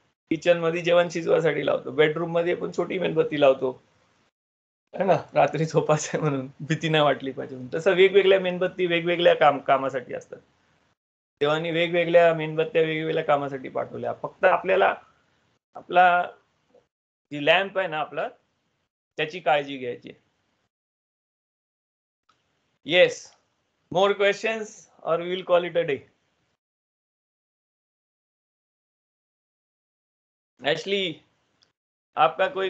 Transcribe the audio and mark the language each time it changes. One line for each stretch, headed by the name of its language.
Marathi: Kitchen मध्ये जेवण शिजवासाठी लावतो. बेडरूम मध्ये आपण छोटी मेणबत्ती लावतो है ना, रात्री झोपायचं म्हणून, भीती नाही वाटली पाहिजे म्हणून. तसं वेगवेगळ्या मेणबत्ती वेगवेगळ्या कामासाठी असतात. देवानी वेगवेगळ्या मेणबत्त्या वेगवेगळ्या कामासाठी पाठवल्या. फक्त आपल्याला आपला जी लॅम्प आहे ना आपला त्याची काळजी घ्यायची.
English: Yes. More questions or we will call it a day?
Hindi: Ashley, आपका कोई